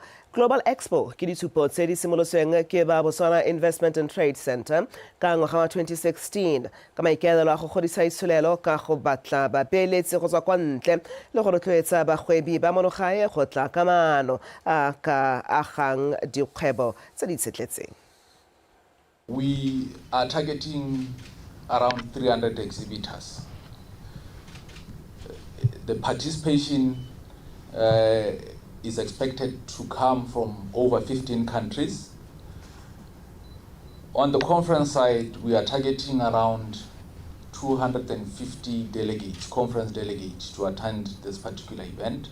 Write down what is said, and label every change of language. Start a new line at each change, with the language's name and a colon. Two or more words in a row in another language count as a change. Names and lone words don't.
Tswana: Global Expo ke ditshupo tse di simolosweng ke ba Botswana Investment and Trade Center ka ngwaga wa 2016 ka maikaelelo a go godisa itsholelo ka go batla babeeletsi go tswa kwa ntle le go rotloetsa bagwebi ba monogae go tla ka maano a ka agang dikgwebo tse di tshetletseng.
English: We are targeting around 300 exhibitors. The participation is expected to come from over 15 countries. On the conference side, we are targeting around 250 delegates, conference delegates, to attend this particular event.